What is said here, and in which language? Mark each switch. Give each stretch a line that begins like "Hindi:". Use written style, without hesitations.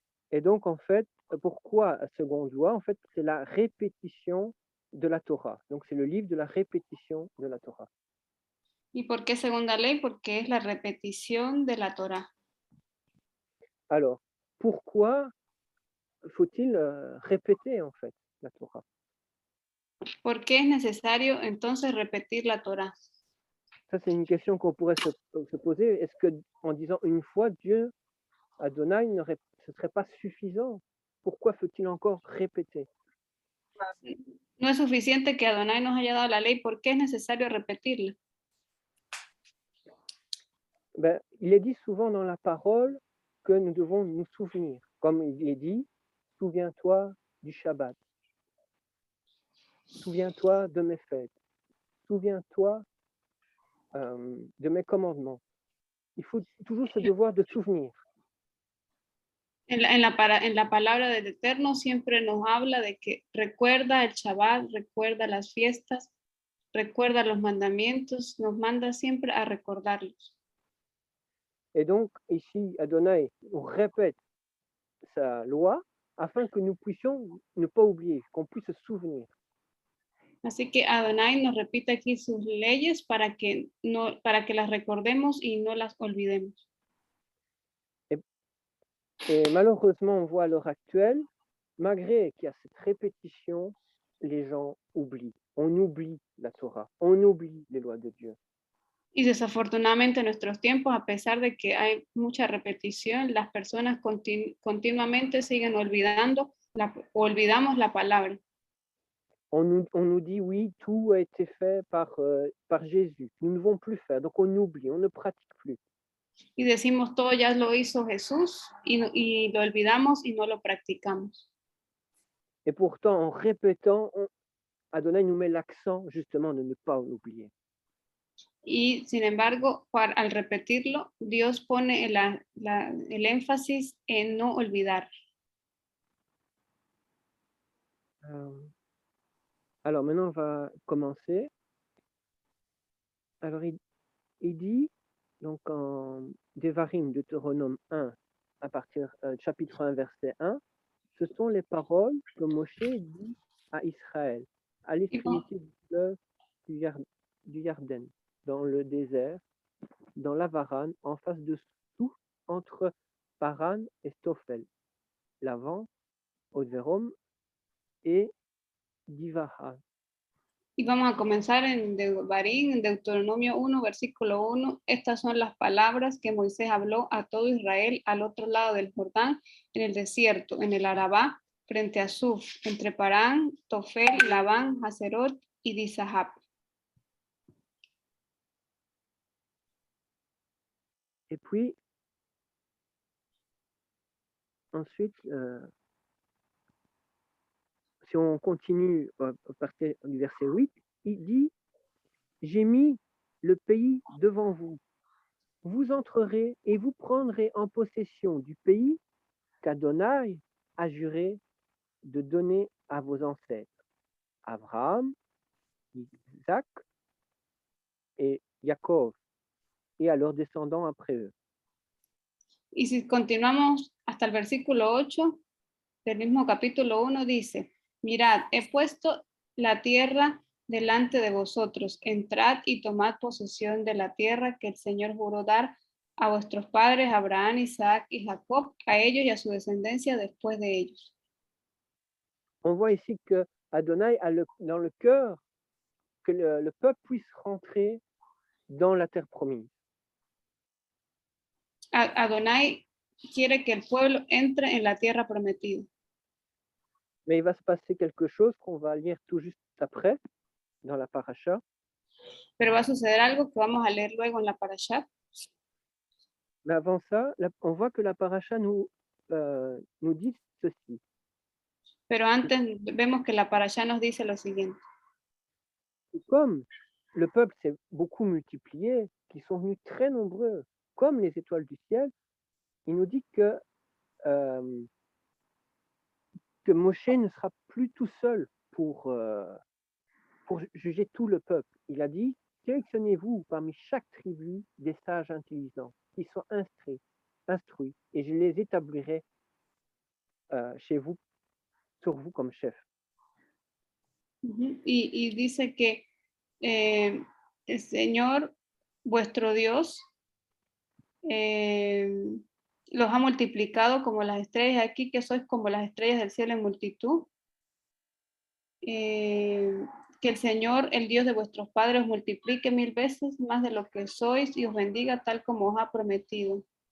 French: Et donc, en fait, pourquoi seconde loi? En fait, c'est la répétition de la Torah. Donc, c'est le livre de la répétition de la Torah.
Spanish: ¿Y por qué segunda ley? Porque es la repetición de la Torah.
French: Alors, pourquoi faut-il répéter, en fait, la Torah?
Spanish: ¿Por qué es necesario entonces repetir la Torah?
French: Ça, c'est une question qu'on pourrait se poser. Est-ce qu'en disant une fois, Dieu, Adonai, ce ne serait pas suffisant? Pourquoi faut-il encore répéter?
Spanish: No es suficiente que Adonai nos haya dado la ley. ¿Por qué es necesario repetirla?
French: Ben, il est dit souvent dans la parole que nous devons nous souvenir. Comme il est dit, souviens-toi du Shabbat. Souviens-toi de mes fêtes. Souviens-toi de mes commandements. Il faut toujours ce devoir de souvenir.
Spanish: En la palabra del Eterno siempre nos habla de que recuerda el Shabbat, recuerda las fiestas, recuerda los mandamientos, nos manda siempre a recordarlos.
French: Et donc, ici, Adonai nous répète sa loi afin que nous puissions ne pas oublier, qu'on puisse se souvenir.
Spanish: Así que Adonai nos repite aquí sus leyes para que las recordemos y no las olvidemos.
French: Et malheureusement, on voit à l'heure actuelle, malgré qu'il y a cette répétition, les gens oublient. On oublie la Torah, on oublie les lois de Dieu.
Spanish: Y desafortunadamente en nuestros tiempos, a pesar de que hay mucha repetición, las personas continuamente siguen olvidamos la palabra.
French: On nous dit, oui, tout a été fait par Jésus. Nous ne devons plus faire. Donc, on oublie, on ne pratique plus.
Spanish: Y decimos, todo ya lo hizo Jesús y lo olvidamos y no lo practicamos.
French: Et pourtant, en répétant, Adonai nous met l'accent justement de ne pas l'oublier.
Spanish: Y sin embargo, al repetirlo, Dios pone el énfasis en no olvidar.
French: Alors maintenant, on va commencer. Alors, il dit, donc en Devarim, Deutéronome 1, à partir chapitre 1, verset 1, ce sont les paroles que Moshe dit à Israël, à l'extrémité du fleuve du Yarden, dans le désert, dans l'Avaran, en face de Souf, entre Paran et Stophel, l'avant, Odverom et Divaha.
Spanish: Y vamos a comenzar en Devarim, en Deuteronomio 1, versículo 1. Estas son las palabras que Moisés habló a todo Israel al otro lado del Jordán, en el desierto, en el Arabá, frente a Suf, entre Parán, Tofel, Labán, Haserot y Dizahab.
French: Et puis, ensuite, si on continue à partir du verset 8, il dit « J'ai mis le pays devant vous. vous entrerez et vous prendrez en possession du pays qu'Adonai a juré de donner à vos ancêtres, Abraham, Isaac et Jacob, et à leurs descendants après eux.
Spanish: Y si continuamos hasta el versículo 8 del mismo capítulo 1, dice, mirad, he puesto la tierra delante de vosotros, entrad y tomad posesión de la tierra que el Señor juró dar a vuestros padres, Abraham, Isaac y Jacob, a ellos y a su descendencia después de ellos.
French: On voit ici que Adonai a dans le cœur que le peuple puisse rentrer dans la terre promise.
Spanish: Adonai quiere que el pueblo entre en la tierra prometida.
French: Mais il va se passer quelque chose qu'on va lire tout juste après, dans la paracha.
Spanish: Pero va a suceder algo que vamos a leer luego en la parashat.
French: Mais avant ça, on voit que la paracha nous dit ceci.
Spanish: Pero antes vemos que la parasha nos dice lo siguiente.
French: Comme le peuple s'est beaucoup multiplié, qu'ils sont venus très nombreux, comme les étoiles du ciel, il nous dit que Moshe ne sera plus tout seul pour juger tout le peuple. Il a dit, sélectionnez-vous parmi chaque tribu des sages intelligents qui sont instruits, et je les établirai chez vous, sur vous comme chef.
Spanish: Y dice que el Señor, vuestro Dios, los ha multiplicado como las estrellas aquí, que sois como las estrellas del cielo en multitud. Que el Señor, el Dios de vuestros padres, os multiplique 1000 veces más de lo que sois y os bendiga tal como os ha prometido.